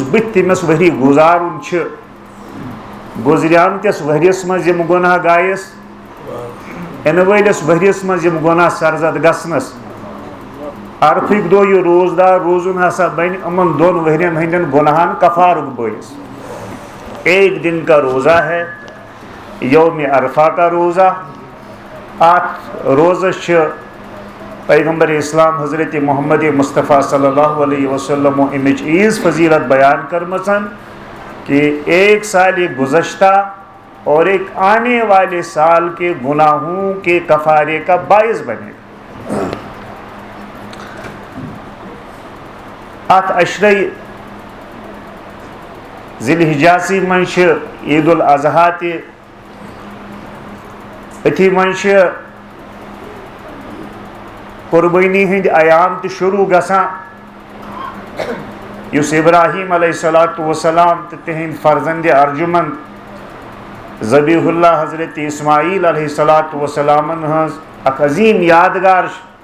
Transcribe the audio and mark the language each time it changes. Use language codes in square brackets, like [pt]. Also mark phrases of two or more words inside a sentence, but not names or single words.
[ks] بٕتھِ تٔمِس ؤری گُزارُن چھُ گُزریمتِس ؤرِیس منٛز یِم گۄناہ گایس یِنہٕ وٲلِس ؤرِیس منٛز یِم گۄناہ سرزد گژھنس عرفٕکۍ دۄہ یہِ روزدار روزُن ہسا بنہِ یِمن 2 ؤرین ہٕنٛدٮ۪ن گۄناہن کفارُک [ur] بٲعث ایک دن کا روزہ ہے یوم عرفہ کا روزہ [ks] اتھ روزس چھِ پیغمبر اسلام حضرت محمد مصطفیٰ صلی اللہ علیہ وسلم امِچ عیٖز فضیٖلت بیان کٔرمٕژ [ur] کہ ایک سال گزشتہ اور ایک آنے والے سال کے گناہوں کے کفارے کا باعث بنے [ks] اتھ عشرے ذی الحجاسی منٛز چھِ عید الاضحیٰ تہِ أتھی منٛز چھِ قربٲنی ہٕنٛدۍ ایام تہِ شروٗع گژھان یُس ابراہیم [ar] علیہ الصلوۃ والسلام [ks] تہٕ تِہنٛدۍ فرزندِ ارجُمنٛد ذبیح اللہ حضرت اسماعیل [ar] علیہ الصلوۃ والسلامن [ks] ہٕنٛز اکھ عظیٖم یادگار چھِ